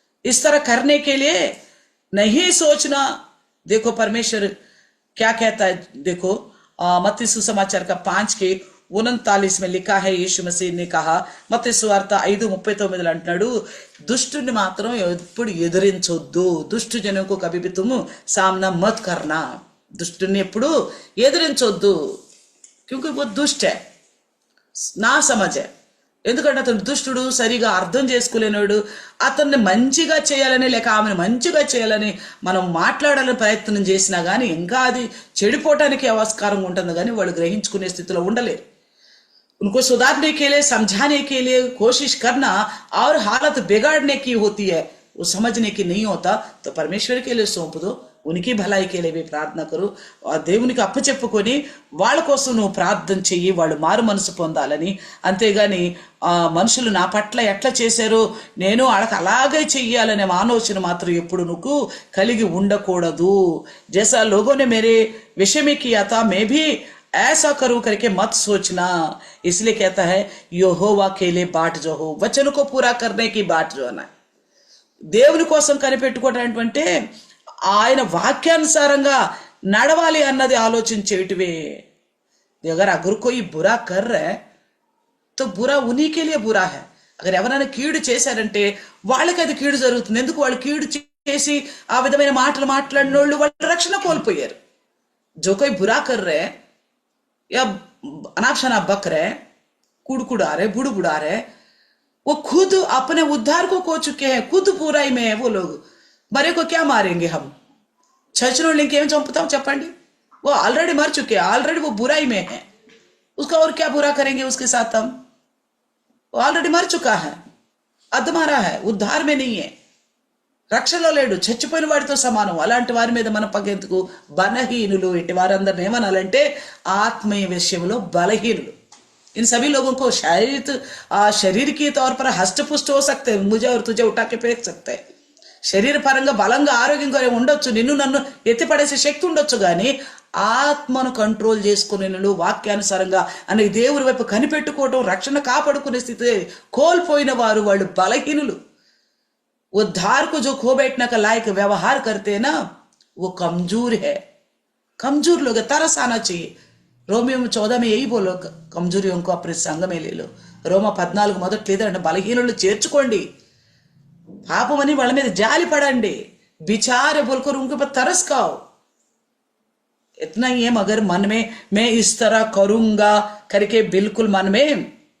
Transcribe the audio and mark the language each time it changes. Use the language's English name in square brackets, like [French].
[Hindi] इस तरह करने के लिए नहीं सोचना। देखो परमेश्वर क्या कहता है, देखो मत्ती सुसमाचार का 5:39 में लिखा है, यीशु मसीह ने कहा, [Telugu] మత్తయి సువార్త 5:39 అంటున్నాడు, దుష్టుని మాత్రం ఎప్పుడు ఎదిరించొద్దు, దుష్టు జనంకు [Hindi] కభీ भी तुम सामना मत करना, [Telugu] దుష్టుని ఎప్పుడు ఎదిరించొద్దు, [Hindi] क्योंकि वो दुष्ट है, నా సమझ है। [Telugu] ఎందుకంటే అతను దుష్టుడు, సరిగా అర్థం చేసుకోలేనాడు, అతన్ని మంచిగా చేయాలని లేక ఆమెను మంచిగా చేయాలని మనం మాట్లాడాలని ప్రయత్నం చేసినా కానీ ఇంకా అది చెడిపోవటానికి ఆస్కారం ఉంటుంది, కానీ వాళ్ళు గ్రహించుకునే స్థితిలో ఉండలేరు। [Hindi] उनको सुधारने के लिए, समझाने के लिए कोशिश करना और हालत बिगाड़ने की होती है, वो समझने की नहीं होता, तो परमेश्वर के लिए सौंप दो, उनकी भलाई के लिए भी प्रार्थना करो, और [Telugu] దేవునికి అప్పచెప్పుకొని వాళ్ళ కోసం నువ్వు ప్రార్థన చెయ్యి, వాళ్ళు మారు మనసు పొందాలని। అంతేగాని మనుషులు నా పట్ల ఎట్లా చేశారో నేను వాళ్ళకి అలాగే చెయ్యాలనే ఆలోచన మాత్రం ఎప్పుడు నువ్వు కలిగి ఉండకూడదు। [Hindi] जैसा लोगों ने मेरे विषय में किया था, मैं भी ऐसा करूं करके मत सोचना। इसलिए कहता है, यहोवा के लिए बाट जो हो, वचन को पूरा करने की बाट जो है, [Telugu] దేవుని కోసం కనిపెట్టుకోవటం అంటే ఆయన వాక్యానుసారంగా నడవాలి అన్నది ఆలోచించేటివే। [Hindi] अगर अगर कोई बुरा कर रहा है तो बुरा उन्हीं के लिए बुरा है। अगर [Telugu] ఎవరైనా కీడు చేశారంటే వాళ్ళకి అది కీడు జరుగుతుంది, ఎందుకు వాళ్ళు కీడు చేసి ఆ విధమైన మాటలు మాట్లాడిన వాళ్ళు వాళ్ళ రక్షణ కోల్పోయారు। [Hindi] जो कोई बुरा कर रहे हैं या अनाप शनाप बक रहे, कुड़कुड़ा रहे, बुड़बुड़ा रहे, वो खुद अपने उद्धार को खो चुके हैं, खुद बुराई में है वो लोग। मरे को क्या मारेंगे हम, [Telugu] చచ్చినోళ్ళని ఇంకేం చంపుతాం చెప్పండి, [Hindi] वो ऑलरेडी मर चुके हैं, ऑलरेडी वो बुराई में है, उसका और क्या बुरा करेंगे उसके साथ हम, वो ऑलरेडी मर चुका है, అద్దమారా है, उद्धार में नहीं है, [Telugu] రక్షణలో లేడు, చచ్చిపోయిన వాడితో సమానం। అలాంటి వారి మీద మన పగెందుకు, బలహీనులు, ఇటు వారందరిని ఏమనాలంటే ఆత్మీయ విషయంలో బలహీనులు। [Hindi] इन सभी लोगों को शायद शरीर के तौर पर हष्ट पुष्ट हो सकते हैं, [Telugu] मुझे और तुझे उठा के फेंक सकते हैं, శరీర పరంగా బలంగా ఆరోగ్యంగా ఉండొచ్చు, నిన్ను నన్ను ఎత్తిపడేసే శక్తి ఉండొచ్చు, కానీ ఆత్మను కంట్రోల్ చేసుకునే వాక్యానుసారంగా అనే దేవుని వైపు కనిపెట్టుకోవటం, రక్షణ కాపాడుకునే స్థితి కోల్పోయిన వారు వాళ్ళు బలహీనులు। [Hindi] उद्धार को जो खो बैठने का लायक व्यवहार करते हैं ना, वो कमजोर है, कमजोर लोग, तरस आना चाहिए। रोमियो 14 में यही बोलो, कमजोरियों को अपने संग में ले लो। [Telugu] రోమా 14 మొదటి లేదంటే బలహీనులు చేర్చుకోండి, పాపమని వాళ్ళ మీద జాలి పడండి, [Hindi] బిచారే బోల్కర్ उनके ऊपर तरस खाओ, इतना ही है, मगर मन में मैं इस तरह करूंगा करके बिल्कुल मन में।